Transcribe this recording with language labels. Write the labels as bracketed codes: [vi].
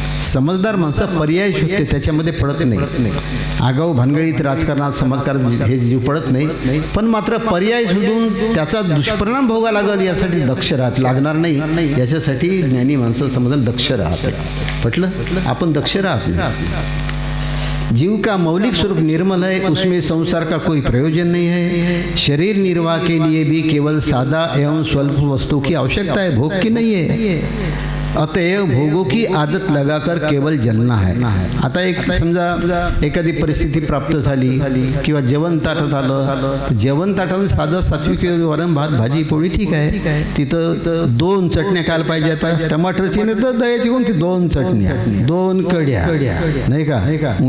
[mr] समजदार माणसं पर्याय शोधते, त्याच्यामध्ये पडत नाही. आगाऊ भानगडीत राजकारणात, समाजकारणात हे जीव पडत नाही, पण मात्र पर्याय शोधून त्याचा दुष्परिणाम भोगा लागल यासाठी दक्ष लागणार नाही, याच्यासाठी ज्ञानी माणसं समजून दक्ष राहते. पटलं? आपण दक्ष राहतो. [hi] जीव का मौलिक स्वरूप निर्मल है, उसमें संसार का कोई प्रयोजन नहीं है. शरीर निर्वाह के लिए भी केवल सादा एवं स्वल्प वस्तु की आवश्यकता है, भोग की नहीं है. अतएव भोगों की आदत लगाकर केवल जलना है. [mr] आता एक समजा एखादी परिस्थिती प्राप्त झाली किंवा जेवण ताटात आलं, जेवण ताटात साधं सात्विक वरण भात भाजी पोळी ठीक आहे, तिथं 2 चटण्या खायला पाहिजे. आता टमाटरची नाही तर दह्याची कोणती 2 चटण्या, 2 कढ्या, नाही का?